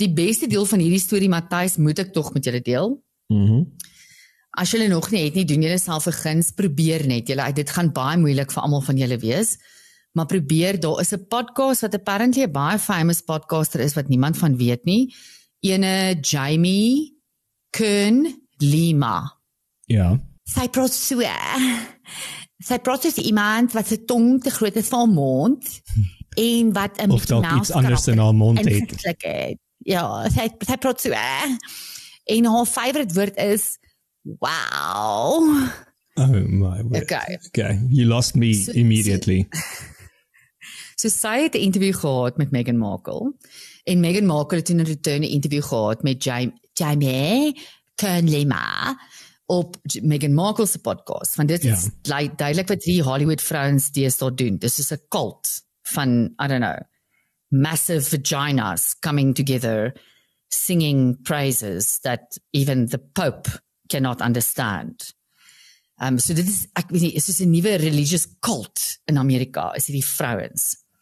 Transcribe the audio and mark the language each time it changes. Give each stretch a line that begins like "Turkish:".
Afrikaans: Die beste deel van hierdie storie, Matthys, moet ek tog met julle deel. As julle nog nie het nie, doen julle self 'n guns, probeer net. Dit gaan baie moeilik vir almal van julle wees. Maar probeer, daar is 'n podcast wat apparently 'n baie famous podcaster is wat niemand van weet nie. Ene Jamie Kern Lima. Ja. Sy praat soos iemand wat sy tong te groot is vir haar mond en wat 'n of dalk iets anders in haar mond het. Ja, sy praat so. En haar favorite woord is wow.
English: Oh my word. Okay, you lost me immediately.
Afrikaans: So sy het 'n interview gehad met Meghan Markle en Meghan Markle het in 'n return 'n interview gehad met Jamie Kern Lima op Meghan Markle se podcast. Want dit is duidelik wat die Hollywood vrouens deesdae doen. Dis is 'n cult van,
English: I don't know, massive vaginas coming together, singing praises that even the Pope cannot understand.
Afrikaans: So dit is, ek weet nie, is soos 'n nuwe religious cult in Amerika, is hierdie vrouens.